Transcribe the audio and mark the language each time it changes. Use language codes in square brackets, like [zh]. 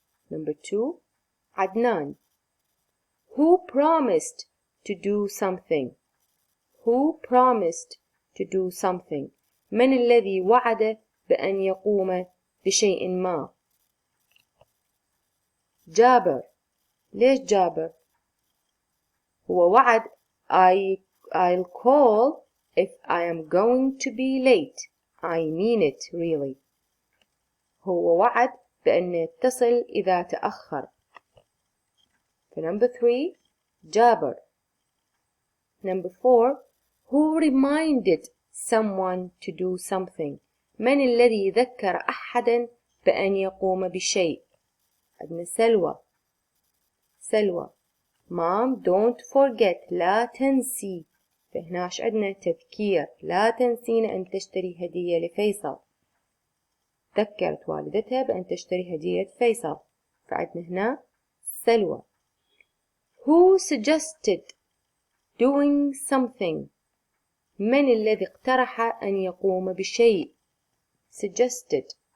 [en] Number 2 عدنان. Who promised to do something? Who promised to do something? [ar] من الذي وعد بأن يقوم بشيء ما؟ جابر. ليش جابر؟ هو وعد [en] I'll call if I am going to be late. I mean it really. [ar] هو وعد بأن يتصل إذا تأخر. [en] Number 3 جابر. Number 4 Who reminded someone to do something? [ar] من الذي ذكر أحدا بأن يقوم بشيء؟ عندنا سلوى. [en] Mom, don't forget. [ar] لا تنسي. فهناش عندنا تذكير. لا تنسين أن تشتري هدية لفيصل. ذكرت والدتها بأن تشتري هدية فيصل. فعندنا هنا سلوى. [en] Who suggested doing something? [ar] من الذي اقترح أن يقوم بشيء؟ suggested.